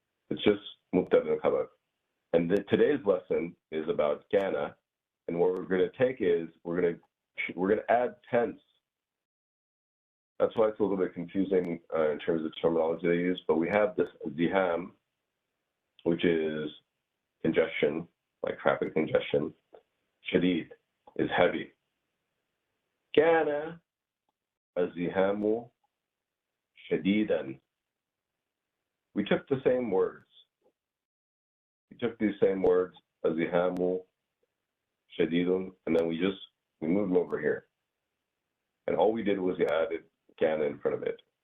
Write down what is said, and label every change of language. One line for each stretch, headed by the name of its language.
English: It's just مبتدأ and khabar. And today's lesson is about kana, and what we're going to take is we're going to add tense. That's why it's a little bit confusing in terms of terminology they use. But we have this ziham, which is congestion, like traffic congestion. Shadid is heavy.
Arabic: Kana الزحام شديدا.
English: We took the same words. We took these same words,
Arabic: الزحام شديد,
English: and then we moved them over here. And all we did was we added kana in front of it.